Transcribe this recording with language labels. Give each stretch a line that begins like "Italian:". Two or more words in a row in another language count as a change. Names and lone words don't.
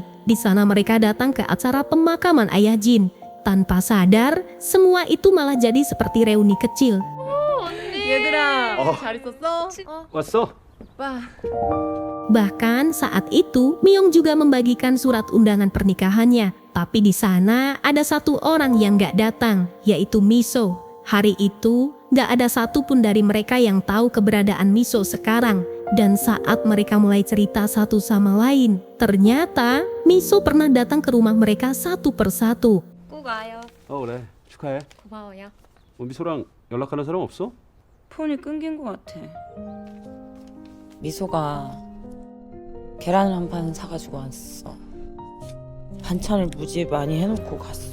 Indonesian: Di sana mereka datang ke acara pemakaman ayah Jin. Tanpa sadar, semua itu malah jadi seperti reuni kecil.
Korean: 얘들아, 잘 있었어? 왔어?
Indonesian: Bahkan saat itu, Myung juga membagikan surat undangan pernikahannya. Tapi di sana ada satu orang yang gak datang, yaitu Miso. Hari itu, gak ada satupun dari mereka yang tahu keberadaan Miso sekarang. Dan saat mereka mulai cerita satu sama lain, ternyata Miso pernah datang ke rumah mereka satu persatu.
Korean: 꼭 와요. 그래. 축하해. 고마워요. 미소랑 연락하는 사람 없어? 폰이 끊긴 것 같아. 미소가 계란 한 판 사가지고 왔어. 반찬을 무지 많이 해놓고 갔어.